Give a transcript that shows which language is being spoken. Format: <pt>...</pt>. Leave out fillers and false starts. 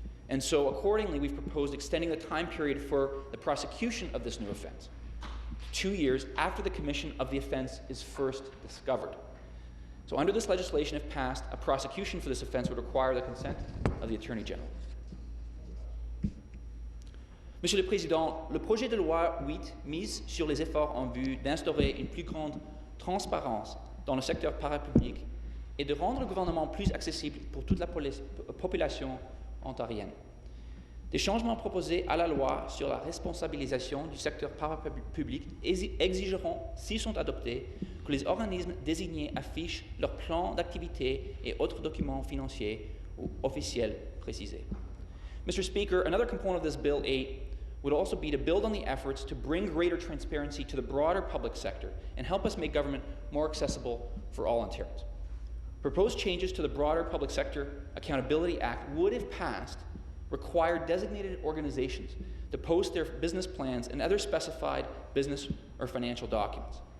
<en>And so accordingly, we've proposed extending the time period for the prosecution of this new offence 2 years after the commission of the offence is first discovered. So under this legislation, if passed, a prosecution for this offence would require the consent of the Attorney General.</en> <fr>Monsieur le Président, le projet de loi 8 mise sur les efforts en vue d'instaurer une plus grande transparence dans le secteur parapublic et de rendre le gouvernement plus accessible pour toute la population ontarienne. Des changements proposés à la loi sur la responsabilisation du secteur parapublic exigeront, s'ils sont adoptés, que les organismes désignés affichent leurs plans d'activité et autres documents financiers ou officiels précisés.</fr> <en>Mr. Speaker, another component of this Bill 8 would also be to build on the efforts to bring greater transparency to the broader public sector and help us make government more accessible for all Ontarians. Proposed changes to the broader Public Sector Accountability Act would, if passed, require designated organizations to post their business plans and other specified business or financial documents.</en>